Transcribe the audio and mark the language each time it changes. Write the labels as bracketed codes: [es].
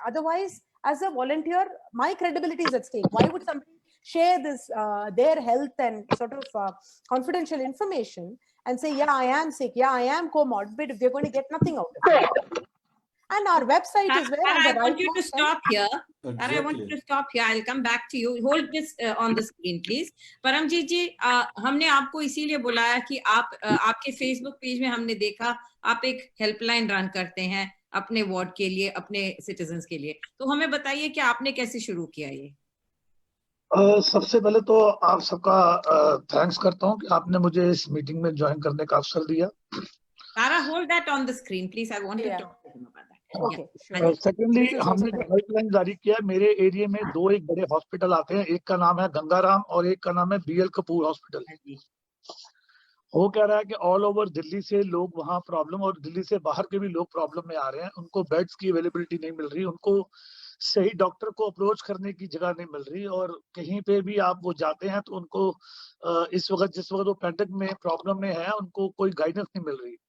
[en] Otherwise, as a volunteer, my credibility is at stake. Why would somebody share this their health and sort of confidential information and say, yeah, I am sick, yeah, I am comorbid, if they're going to get nothing out of it? And our website is where I want you to stop here. Exactly. I want you to stop here. I'll come back to you. Hold this on the screen, please. [hi] Paramjit जी, हमने आपको इसीलिए बुलाया कि आप आपके Facebook page में हमने देखा आप एक हेल्पलाइन रन करते हैं अपने वार्ड के लिए, अपने सिटीजन्स के लिए. तो हमें बताइए कि आपने कैसे शुरू किया ये. सबसे पहले तो आप सबका थैंक्स करता हूं कि आपने मुझे इस मीटिंग में ज्वाइन करने का अवसर दिया. [en] Tara, hold that on the screen, please. I want to talk to him about that. Okay, sure. [hi] Secondly, हमने जो हेल्पलाइन जारी किया है, मेरे एरिया में 2 एक बड़े हॉस्पिटल आते हैं. एक का नाम है गंगाराम और एक का नाम है BL कपूर हॉस्पिटल. हो क्या रहा है कि ऑल ओवर दिल्ली से लोग वहाँ प्रॉब्लम, और दिल्ली से बाहर के भी लोग प्रॉब्लम में आ रहे हैं. उनको बेड्स की अवेलेबिलिटी नहीं मिल रही, उनको सही डॉक्टर को अप्रोच करने की जगह नहीं मिल रही, और कहीं पे भी आप वो जाते हैं तो उनको इस वक्त जिस वक्त वो पैंडेमिक में प्रॉब्लम में है, उनको कोई गाइडेंस नहीं मिल रही.